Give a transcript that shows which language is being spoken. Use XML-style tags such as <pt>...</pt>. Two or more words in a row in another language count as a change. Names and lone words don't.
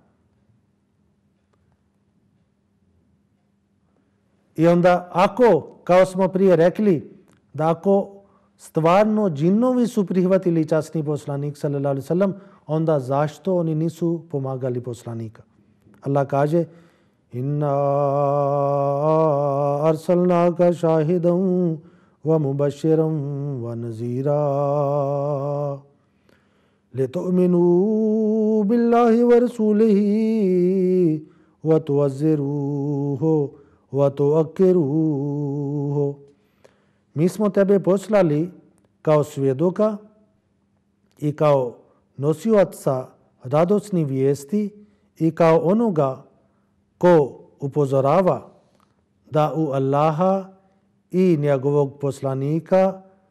<bs>I onda ako, kao smo prije rekli, da ako stvarno džinovi su prihvatili časni poslanik</bs> <ar>صلى الله عليه وسلم,</ar> <bs>onda zašto oni nisu pomagali poslanika? Allah kaže:</bs> <ar>إنا أرسلناك شاهدا ومبشرا ونذيرا لتؤمنوا بالله ورسوله وتعزروه وتوقروه.</ar> <bs>Mi smo tebe poslali kao svjedoka i kao nosioca radosnih vijesti i kao onoga ko upozorava da u Allaha i njegovog poslanika</bs>